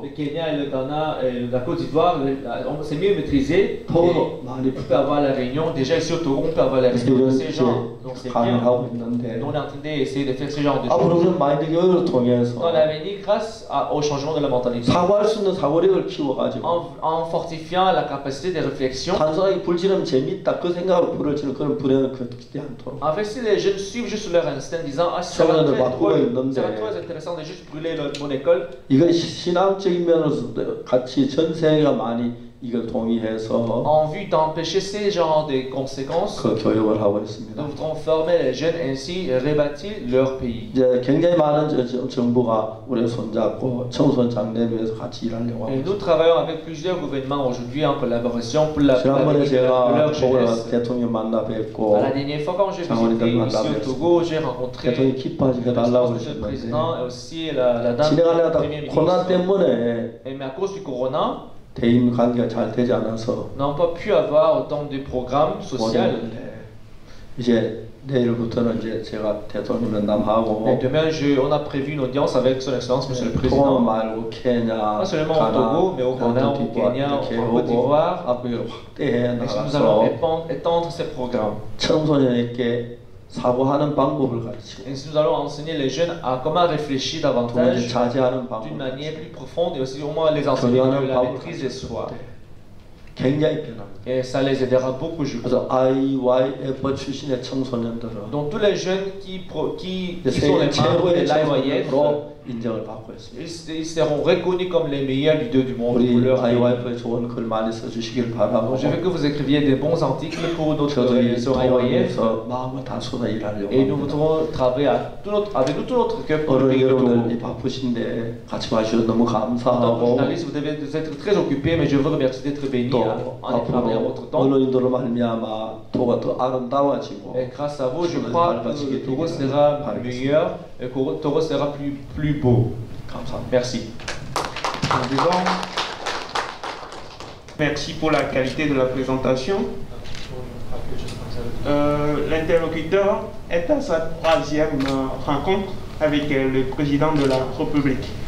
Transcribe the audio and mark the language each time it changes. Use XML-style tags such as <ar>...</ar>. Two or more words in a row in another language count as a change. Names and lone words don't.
<fr>le Kenya et le Ghana et la Côte d'Ivoire, on s'est mieux maîtrisé.</fr> <ko>토고도 많이</ko> <fr>On peut avoir la réunion, déjà ici au Togo, on peut avoir la réunion de ces gens. Donc c'est bien.</fr> <ko>강의하고 있는데</ko> <fr>Donc on est en train d'essayer de faire ce genre de</fr> <ko>앞으로</ko> <fr>choses.</fr> <ko>그런 마인드 교육을 통해서</ko> <fr>Dans l'avenir, grâce au changement de la mentalité,</fr> <ko>사고할 수 있는 사고력을 키워가지고</ko> <fr>en fortifiant la capacité de réflexion,</fr> <ko>단순하게 불지르면 재밌다 그 생각으로 불을 지르는 그런 불행을 겪지 않도록</ko> <fr>en fait, si les jeunes suivent juste leur instinct, disant ah, ça va</fr> <ko>청소년들</ko> <fr>être</fr> <ko>바꾸고</ko> <fr>très</fr> <ko>있는데</ko> <fr>intéressant de juste brûler mon école,</fr> <ko>이건 신앙적인 면에서도 같이 전 세계가 많이 이걸 동의해서</ko> <fr>en vue d'empêcher ces genres de conséquences,</fr> <ko>그 교육을 하고 있습니다.</ko> <fr>nous voudrons former les jeunes ainsi rebâtir leur pays.</fr> <ko>이제 굉장히 많은 정부가 우리 손잡고 청소년 장래를 위해서 같이 일하려고 하고</ko> <fr>Et nous</fr> <ko>있습니다.</ko> <fr>travaillons avec plusieurs gouvernements aujourd'hui en collaboration pour la</fr> <ko>지난번에</ko> <fr>de leur</fr> <ko>제가</ko> <fr>jeunesse.</fr> <ko>대통령 만나 뵙고</ko> <fr>La dernière fois quand j'ai visité ici au Togo, j'ai rencontré</fr> <ko>대통령이 기뻐하지 해달라고</ko> <fr>le</fr> <ko>그러셨는데</ko> <fr>président et aussi la dame</fr> <ko>진행하려다</ko> <fr>premier</fr> <ko>코로나</ko> <fr>ministre.</fr> <ko>때문에</ko> <fr>Mais à cause du corona,</fr> <ko>대인 관계가 잘 되지 않아서</ko> <fr>n'ont pas pu avoir autant de programmes sociaux.</fr> <ko>못했는데 이제 내일부터는 이제 제가 대통령 면담하고</ko> <fr>Et demain, on a prévu une audience avec son Excellence, Monsieur le</fr> <ko>토고</ko> <fr>Président.</fr> <ko>말고 케냐,</ko> <fr>Pas seulement au Togo, mais au Ghana, au Kenya,</fr> <ko>이렇게</ko> <fr>en Côte d'Ivoire.</fr> <ko>앞으로 확대해</ko> <fr>Et nous allons</fr> <ko>나가서</ko> <fr>étendre ces programmes.</fr> <ko>청소년에게 사고하는 방법을 가르치고</ko> <fr>Et nous allons enseigner les jeunes à comment réfléchir</fr> <ko>두 번째</ko> <fr>davantage</fr> <ko>자제하는</ko> <fr>d'une</fr> <ko>방법</ko> <fr>manière plus profonde et aussi au moins les enseigner de la maîtrise de soi.</fr> <ko>굉장히 편합니다.</ko> <fr>Et ça les aidera beaucoup, je crois.</fr> <ko>그래서 IYF 출신의 청소년들은</ko> <fr>Donc tous les jeunes qui sont les membres</fr> <ko>최고의</ko> <fr>de l'IYF,</fr> <ko>청소년으로 인정을 받고 있습니다.</ko> <fr>Ils seront reconnus comme les meilleurs leaders du monde.</fr> <ko>우리 IYF에 좋은 글 많이 써주시길 바라고.</ko> <fr>Je veux que vous écriviez des bons articles pour notre réseau IYF.</fr> <ko>마음을 다 쏟아 일하려고.</ko> <fr>Et nous voudrons travailler avec tout notre cœur pour le</fr> <ko>여러분들 바쁘신데 같이 와주셔서 너무 감사하고.</ko> <fr>Journaliste, vous devez être très occupé, mais je vous remercie d'être béni en travaillant votre temps.</fr> <ko>언론인들로 말미암아 도가 더 아름다워지고.</ko> <fr>Et grâce à vous, je crois que Togo sera meilleur et que Togo sera plus beau. Merci. Merci pour la qualité de la présentation. L'interlocuteur est à sa 3e rencontre avec le président de la République.</fr>